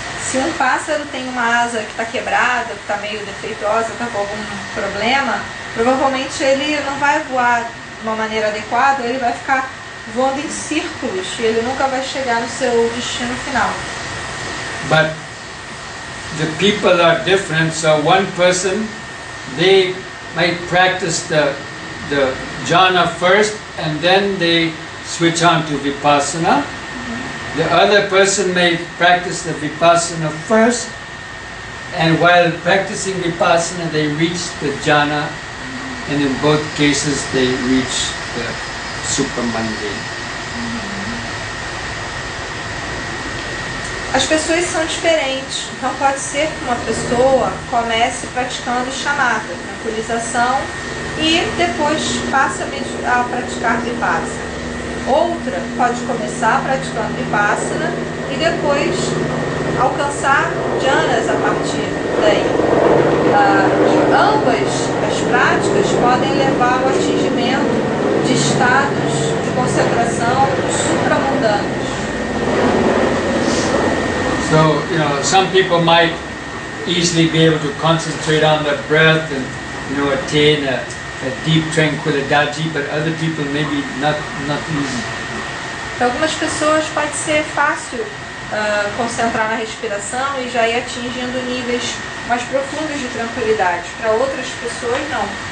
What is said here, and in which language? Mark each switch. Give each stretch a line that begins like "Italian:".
Portuguese: Se um pássaro tem uma asa que está quebrada, que está meio defeituosa, está com algum problema, provavelmente ele não vai voar de uma maneira adequada, ele vai ficar voando em círculos e ele nunca vai chegar no seu destino final.
English: But the people are different, so one person, they might practice the jhana first and then they switch on to vipassana. The other person may practice the vipassana first, and while practicing vipassana they reach the jhana, and in both cases they reach the supermundane.
Portuguese: As pessoas são diferentes, então pode ser que uma pessoa comece praticando shamatha, tranquilização, e depois passe a praticar vipassana. Outra pode começar praticando vipassana e depois alcançar jhanas a partir daí. E ambas as práticas podem levar ao atingimento de estados de concentração supramundanos.
English: So, some people might easily be able to concentrate on the breath and, attain a deep tranquilidade, but other people maybe not easy.
Portuguese: Para algumas pessoas pode ser fácil concentrar na respiração e já ir atingindo níveis mais profundos de tranquilidade. Para outras pessoas, não.